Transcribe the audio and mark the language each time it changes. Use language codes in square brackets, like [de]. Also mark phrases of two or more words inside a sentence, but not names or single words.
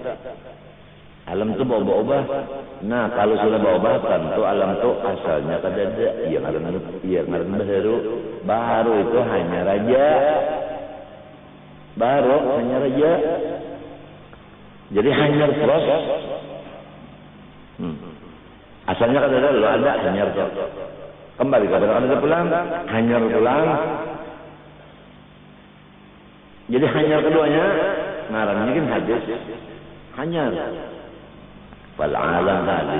[id] Alam itu berubah. Nah, kalau sudah berubah tentu alam itu asalnya kada ada. Yang baru itu hanya raja. [bjn] Baru hanya raja. Jadi hanyar terus. Asalnya kan ada, lo ada hanyar terus. Kembali kepada ada pulang, hanyar pulang. Jadi hanyar keduanya, ngarannya kan hadis. Hanyar. [ar] Fal alam hadis.